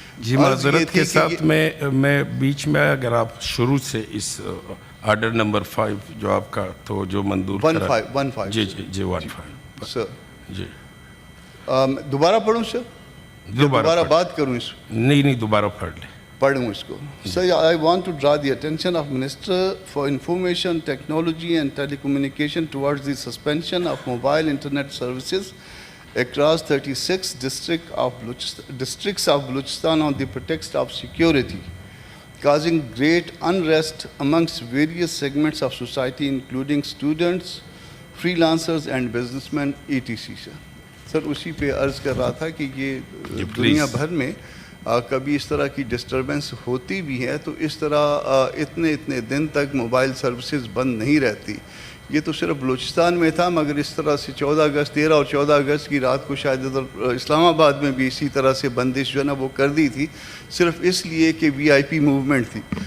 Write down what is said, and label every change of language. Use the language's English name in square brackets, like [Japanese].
[Urdu] جی معذرت کے ساتھ میں بیچ میں اگر آپ شروع سے اس آرڈر نمبر 5 جو آپ کا تو جو منظور 15 جی 15 سر جی دوبارہ پڑھوں سر؟ دوبارہ بات کروں اس کو؟ نہیں دوبارہ پڑھوں اس کو. [English] Sir I want to draw the attention of Minister for Information Technology and Telecommunication towards the suspension of mobile internet services across 36 districts of Balochistan on the pretext of security, causing great unrest amongst various segments of society, including students, freelancers and businessmen etc. [Urdu] سر اسی پہ عرض کر رہا تھا کہ یہ دنیا بھر میں کبھی اس طرح کی ڈسٹربنس ہوتی بھی ہے تو اس طرح اتنے دن تک موبائل سروسز بند نہیں رہتی. یہ تو صرف بلوچستان میں تھا، مگر اس طرح سے 14 اگست 13 اور 14 اگست کی رات کو شاید ادھر اسلام آباد میں بھی اسی طرح سے بندش جو ہے نا وہ کر دی تھی، صرف اس لیے کہ VIP موومنٹ تھی.